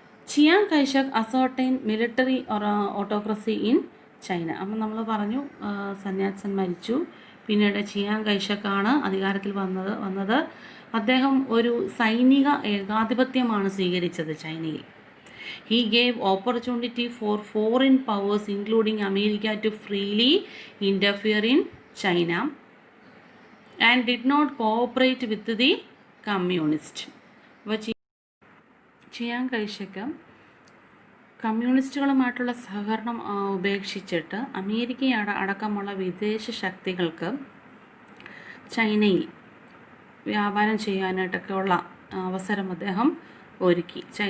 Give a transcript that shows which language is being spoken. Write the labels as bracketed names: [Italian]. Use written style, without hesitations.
[English] Chiang Kai-shek ascertain military autocracy in China. [Malayalam] അപ്പം നമ്മൾ പറഞ്ഞു സൺ യാത്സൻ മരിച്ചു, പിന്നീട് ചിയാങ് കൈഷക്കാണ് അധികാരത്തിൽ വന്നത്. അദ്ദേഹം ഒരു സൈനിക ഏകാധിപത്യമാണ് സ്വീകരിച്ചത് ചൈനയിൽ. [English] He gave opportunity for foreign powers including America to freely interfere in China and did not cooperate with the communists. [Malayalam] Chiang കൈഷക്ക് കമ്മ്യൂണിസ്റ്റുകളുമായിട്ടുള്ള സഹകരണം ഉപേക്ഷിച്ചിട്ട് അമേരിക്ക അടക്കമുള്ള വിദേശ ശക്തികൾക്ക് ചൈനയിൽ വ്യാപാരം ചെയ്യാനായിട്ടൊക്കെയുള്ള അവസരം അദ്ദേഹം ഒരുക്കി.